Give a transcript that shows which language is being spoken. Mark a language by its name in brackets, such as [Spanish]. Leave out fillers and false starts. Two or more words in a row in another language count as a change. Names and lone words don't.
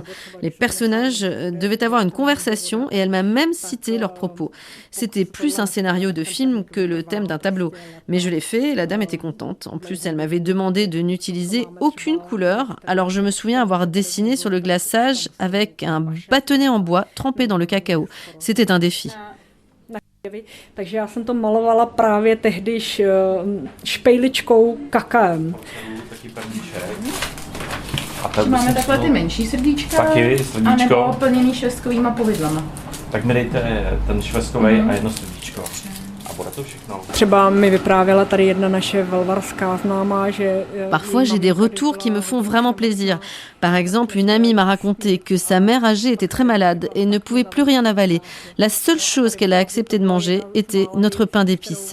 [French] Les personnages devaient avoir une conversation et elle m'a même cité leurs propos. C'était plus un scénario de film que le thème d'un tableau. Mais je l'ai fait et la dame était contente. En plus, elle m'avait demandé de n'utiliser aucune couleur. Alors, je me souviens avoir dessiné sur le glaçage avec un bâtonnet en bois trempé dans le cacao. C'était un défi. [Czech] Takže já jsem to malovala právě tehdy špejličkou kakaem. Taky perníček. Máme takové ty menší srdíčka, anebo plněný švestkovýma povidlama. Tak mi dejte ten švestkovej a jedno srdíčko. [French] Parfois, j'ai des retours qui me font vraiment plaisir. Par exemple, une amie m'a raconté que sa mère âgée était très malade et ne pouvait plus rien avaler. La seule chose qu'elle a accepté de manger était notre pain d'épices.